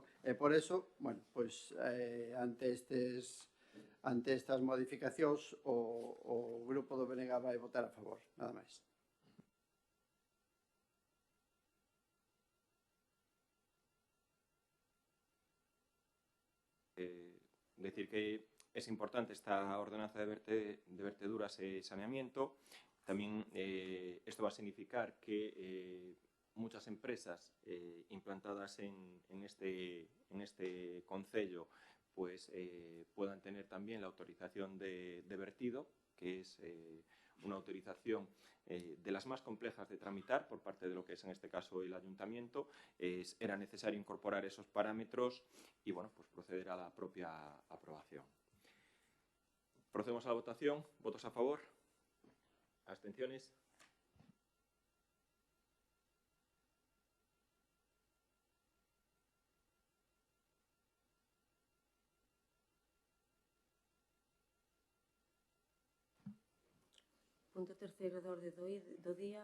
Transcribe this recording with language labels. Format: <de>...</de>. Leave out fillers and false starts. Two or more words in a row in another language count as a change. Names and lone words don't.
<gl>E por eso, bueno, pois ante estas modificacións o grupo do BNG vai votar a favor, nada máis.</gl> <es>Decir que es importante esta ordenanza de verteduras e saneamiento. También esto va a significar que muchas empresas implantadas en este concello pues puedan tener también la autorización de vertido, que es una autorización de las más complejas de tramitar por parte de lo que es en este caso el ayuntamiento. Era necesario incorporar esos parámetros y bueno, pues proceder a la propia aprobación. Procedemos a la votación. ¿Votos a favor? ¿Abstenciones?</es> <gl>Punto terceiro da orde do día.</gl>